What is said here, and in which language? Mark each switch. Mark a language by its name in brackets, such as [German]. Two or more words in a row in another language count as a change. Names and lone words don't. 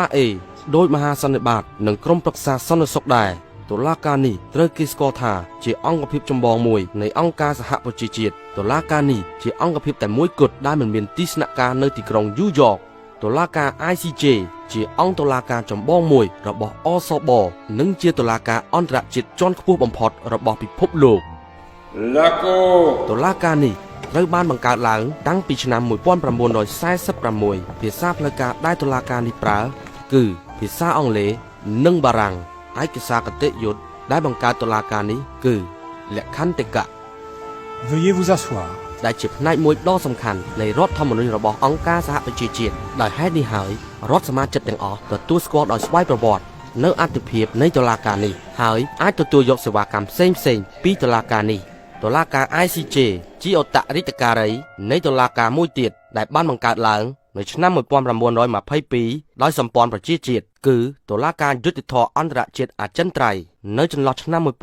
[Khmer] អេដោយមហាសន្និបាតនិងក្រុមប្រឹក្សាសន្តិសុខដែរតុលាការនេះត្រូវគេស្គាល់ថាជាអង្គភាពចម្បងមួយនៃអង្គការសហប្រជាជាតិតុលាការនេះជាអង្គភាពតែមួយគត់ដែលមិនមានទីស្នាក់ការនៅទីក្រុងយូយ៉កតុលាការ ICJ ជាអង្គតុលាការចម្បងមួយរបស់អសបនិងជាតុលាការអន្តរជាតិជាន់ខ្ពស់បំផុតរបស់ពិភពលោកតុលាការនេះត្រូវបានបង្កើតឡើងតាំងពីឆ្នាំ 1946ភាសាផ្លូវការដែលតុលាការនេះប្រើគឺភាសាអង់គ្លេសនិងបារាំងឯកសារគតិយុត្តដែលបង្កើតតុលាការនេះគឺលក្ខន្តិកៈ [French] Veuillez vous asseoir. [Khmer] ដែលជាផ្នែកមួយដ៏សំខាន់នៃរដ្ឋធម្មនុញ្ញរបស់អង្គការសហប្រជាជាតិដោយហេតុនេះហើយរដ្ឋសមាជិកទាំងអស់ទទួលស្គាល់ដោយស្វ័យប្រវត្តិនៅអត្ថិភាពនៃតុលាការនេះហើយអាចទទួលយកសេវាកម្មផ្សេងៗពីតុលាការនេះតុលាការ ICJ ជាអត្តរិទ្ធការីនៃតុលាការមួយទៀតដែលបានបង្កើតឡើងនៅឆ្នាំ1922ដោយសម្ព័ន្ធប្រជាជាតិគឺតុលាការយុត្តិធម៌អន្តរជាតិអចិន្ត្រៃយ៍នៅចន្លោះឆ្នាំ